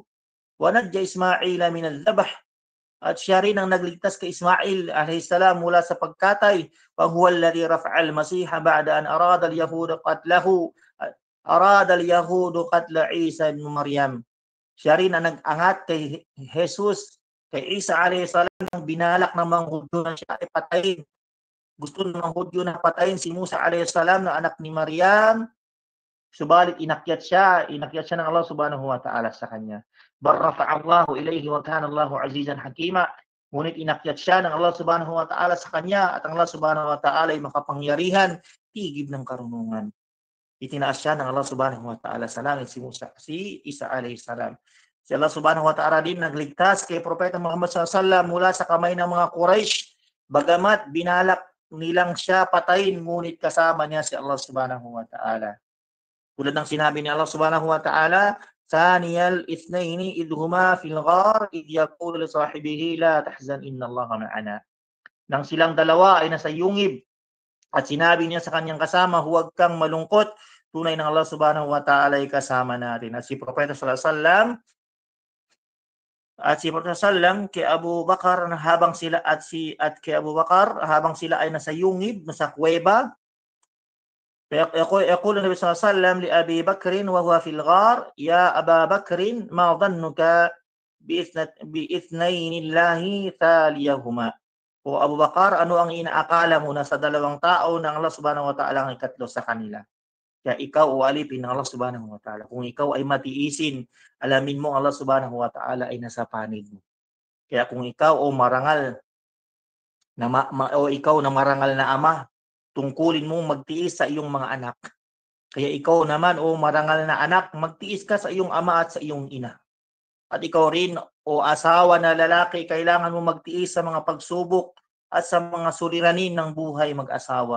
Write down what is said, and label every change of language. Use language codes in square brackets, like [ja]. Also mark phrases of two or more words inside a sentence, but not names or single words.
[ar] ونجّى إسماعيل من الذبح. [tl] At siya rin ang nagligtas kay Ismail [ar] عليه السلام [tl] mula sa pagkatay. [ar] وهو الذي رفع المسيح بعد أن أراد اليهود قتل عيسى ابن مريم. [tl] Siya rin ang nag-angat kay Jesus, kay Isa [ar] عليه السلام, [tl] ng binalak ng mga Hudyo na siya ay patayin. Gusto ng mga Hudyo na patayin si Musa [ar] عليه السلام [tl] na anak ni Maryam. Subalit inakyat siya ng Allah [ar] سبحانه وتعالى [tl] sa kanya. [ar] بل رفعه الله إليه وكان الله عزيزا حكيما. [tl] Ngunit inakyat siya ng Allah [ar] سبحانه وتعالى [tl] sa kanya at ang Allah [ar] سبحانه وتعالى [tl] ay makapangyarihan, tigib ng karunungan. Itinaas siya ng Allah [ar] سبحانه وتعالى [tl] sa langit si Isa [ar] عليه السلام. [tl] Si Allah [ar] سبحانه وتعالى [tl] din nagligtas kay Propeta Muhammad [ar] صلى الله عليه وسلم [tl] mula sa kamay ng mga Quraysh, bagamat binalak nilang siya patayin, ngunit kasama niya si Allah [ar] سبحانه وتعالى. [tl] Tulad ng sinabi ni Allah [ar] سبحانه وتعالى, ثاني اثنين إذ هما في الغار إذ يقول لصاحبه لا تحزن إن الله معنا. [tl] Nang silang dalawa ay nasa yungib at sinabi niya sa kanyang kasama, huwag kang malungkot, tunay ng Allah [ar] سبحانه وتعالى [tl] ay kasama natin. At si Propeta [ar] صلى الله عليه وسلم [tl] kay Abu Bakar habang sila ay nasa yungib, nasa kuweba, [ar] يقول النبي صلى الله عليه وسلم لأبي بكر وهو في الغار يا أبا بكر ما ظنك بإثنين الله ثاليهما. [tl] O Abu Bakar, ano ang inaakala mo na sa dalawang tao ng Allah [ar] سبحانه وتعالى [tl] ang ikatlo sa kanila? Kaya ikaw o alipin ng Allah [ar] سبحانه وتعالى. [tl] Kung ikaw ay matiisin, alamin mo Allah [ar] سبحانه وتعالى [tl] ay nasa panig mo. Kaya kung ikaw o marangal na marangal na ama, tungkulin mo magtiis sa iyong mga anak. Kaya ikaw naman o marangal na anak, magtiis ka sa iyong ama at sa iyong ina. At ikaw rin o asawa na lalaki, kailangan mo magtiis sa mga pagsubok at sa mga suliranin ng buhay mag-asawa.